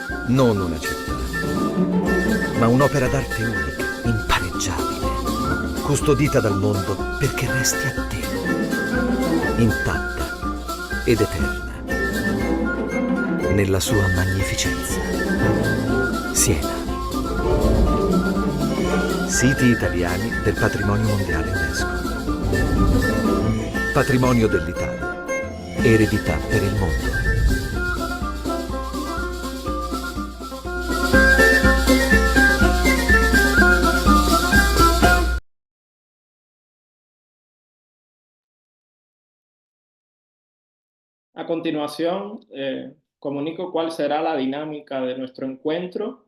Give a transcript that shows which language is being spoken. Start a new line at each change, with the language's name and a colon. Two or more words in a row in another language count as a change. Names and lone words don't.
Italian: Non una città, ma un'opera d'arte unica, impareggiabile, custodita dal mondo perché resti a te, intatta ed eterna, nella sua magnificenza. Siena. Siti italiani del Patrimonio Mondiale UNESCO. Patrimonio dell'Italia. Eredità per il mondo.
Spanish: A continuación, comunico cuál será la dinámica de nuestro encuentro.